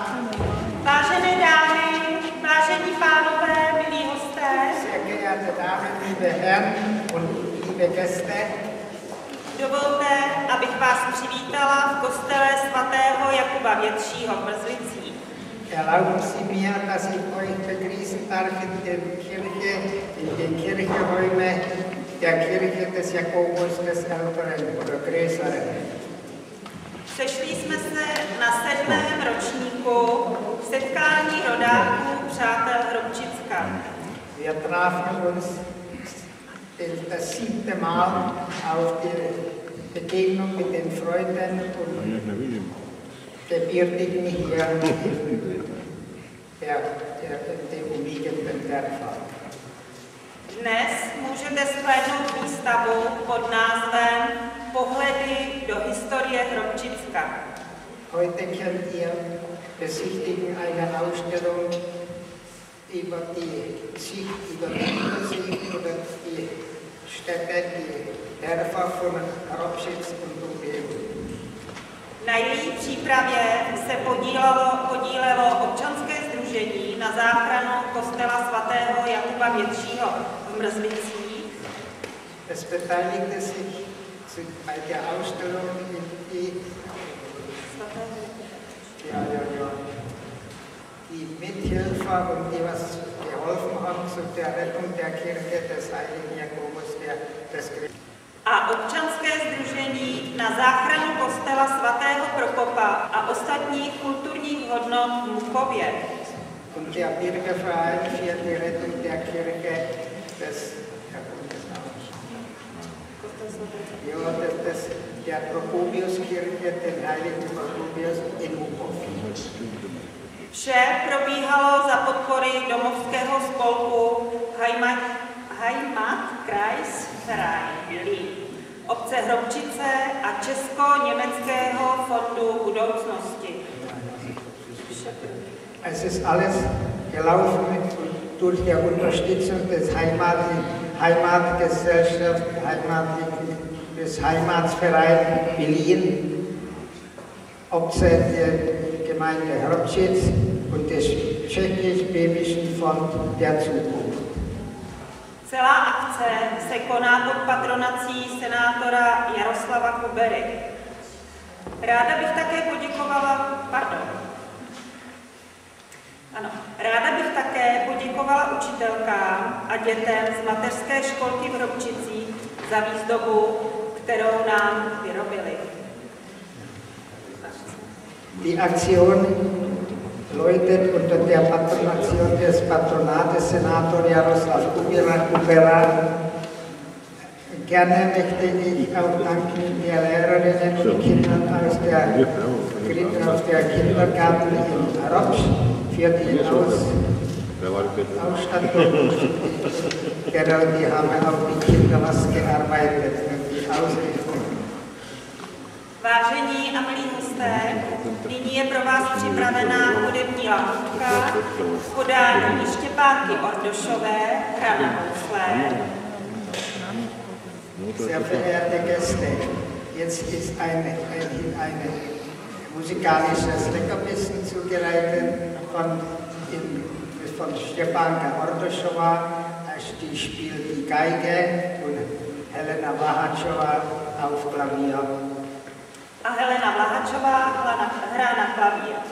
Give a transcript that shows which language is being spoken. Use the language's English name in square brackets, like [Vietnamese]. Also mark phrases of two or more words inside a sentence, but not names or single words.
[Czech] Vážené dámy, vážení pánové, milí hosté, [German] Sehr geehrte Damen, liebe Herren und liebe Gäste, [Czech] dovolte, abych vás přivítala v kostele svatého Jakuba Většího v Mrzlicích. [German] erlauben Sie mir, dass ich euch begrüßen darf in den Kirchenräumen der Kirche des Jakobus des Älteren oder Größeren. [Czech] Sešli jsme se na 7. ročníku setkání rodáků přátel Hrobčicka. [German] Wir trafen uns das 7. Mal auf die Begegnung mit den Freunden und Gebürtigen hier dem umliegenden Dörfer. [Czech] Dnes můžete shlédnout výstavu pod názvem Pohledy do historie Hrobčicka. [German] Heute könnt ihr besichtigen eine Ausstellung über die Sicht, über die Übersicht über die Städte, die Dörfer von Hrobčic und Umgebung. [Czech] Na její přípravě se podílelo občanské sdružení na záchranu kostela svatého Jakuba Většího v Mrzlicích. [German] Es beteiligte sich bei der Ausstellung die Mithilfer und die was geholfen haben zu der Rettung der Kirche des heiligen Jakobus des [Czech] A občanské sdružení na záchranu kostela svatého Prokopa a ostatních kulturních hodnot v Muchově. [German] Und der Bürgerverein für die Rettung der Kirche der Prokopiuskirche, den heiligen Prokopius in Muchov. [Czech] Vše probíhalo za podpory domovského spolku Heimatkreisverein obce Hrobčice a Česko-německého fondu budoucnosti. [German] Es ist alles gelaufen durch die Unterstützung des Heimatgesellschaft, des Heimatsvereins Berlin, obce der Gemeinde Hrobčic und des Tschechisch-Böhmischen Fonds der Zukunft. [Czech] Celá akce se koná pod patronací senátora Jaroslava Kubery. Ráda bych také poděkovala učitelkám a dětem z mateřské školky v Hrobčicích za výzdobu, kterou nám vyrobili. [German] Die Aktion läutet unter der Patronation des Patronates Senator Jaroslav Kubera. Gerne möchte ich auch danken der Lehrerinnen und Kindern aus der Kindergarten in Hrobč für die Ausstattung. Die haben auch die Kinder was gearbeitet, die Ausrichtung. [Czech] Vážení a milí hosté, nyní je pro vás připravená hudební lahůdka v podání Štěpánky Ordošové, hra na housle. [German] Sehr verehrte Gäste, jetzt ist ein musikalisches Leckerbissen zubereitet von Štěpánka Ordošova, die spielt die Geige und Helena Vlahačová auf Klavier. [Czech] A Helena Vlahačová hra na klavír.